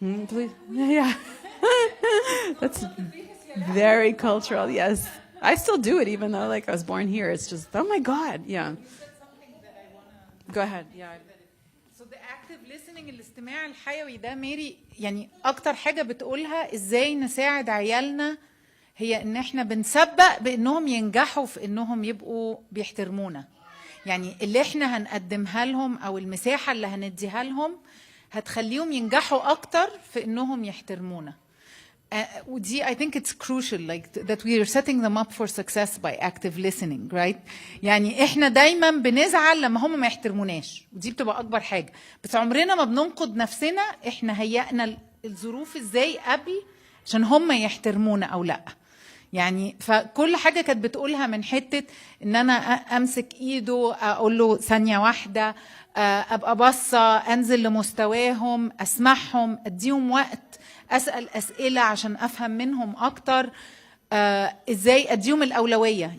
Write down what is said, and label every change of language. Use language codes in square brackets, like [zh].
[en] Please? Yeah. That's very cultural, yes. I still do it even though like I was born here. It's just, oh my God, yeah. You said something that I wanna... Go ahead, yeah. So the active listening, [ar] الاستماع الحيوي ده ميري يعني أكتر حاجة بتقولها إزاي نساعد عيالنا هي إن إحنا بنسبق بإنهم ينجحوا في إنهم يبقوا بيحترمونا. يعني اللي إحنا هنقدمها لهم أو المساحة اللي هنديها لهم هتخليهم ينجحوا أكتر في إنهم يحترمونا. ودي [en] I think it's crucial like that we are setting them up for success by active listening, right? [ar] يعني إحنا دايما بنزعل لما هم ما يحترموناش ودي بتبقى أكبر حاجة. بس عمرنا ما بننقد نفسنا إحنا هيئنا الظروف إزاي قبل عشان هم يحترمونا أو لأ. يعني فكل حاجة كانت بتقولها من حتة إن أنا أمسك إيده أقول له ثانية واحدة أبقى بصة أنزل لمستواهم أسمعهم أديهم وقت أسأل أسئلة عشان أفهم منهم أكتر إزاي أديهم الأولوية.